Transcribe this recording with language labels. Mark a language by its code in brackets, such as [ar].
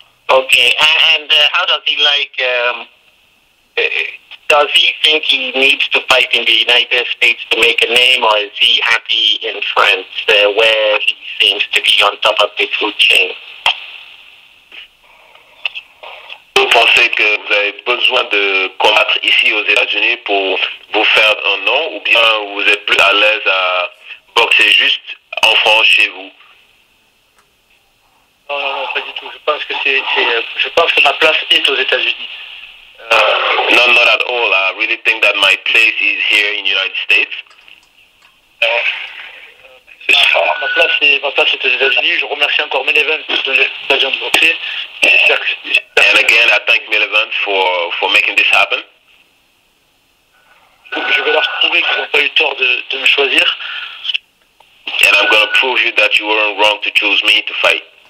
[en] Okay, and how does he like? Does he think he needs to fight in the United States to make a name, or is he happy in France, where he seems to be on top of the food chain? [fr] Vous pensez que vous avez besoin de combattre ici aux États-Unis pour vous faire un nom, ou bien vous êtes plus à l'aise à boxer juste en France chez vous? Non, pas du tout. Je pense que ma place est aux États-Unis. [en] No, not at all. I really think that my place is here in the United States. [fr] Ma place est aux États-Unis. Je remercie encore Melevin de donner l'occasion de boxer. [en] And again, I thank Melevin for making this happen. [fr] Je vais leur prouver qu'ils n'ont pas eu tort de me choisir. [en] And I'm going to prove you that you weren't wrong to choose me to fight.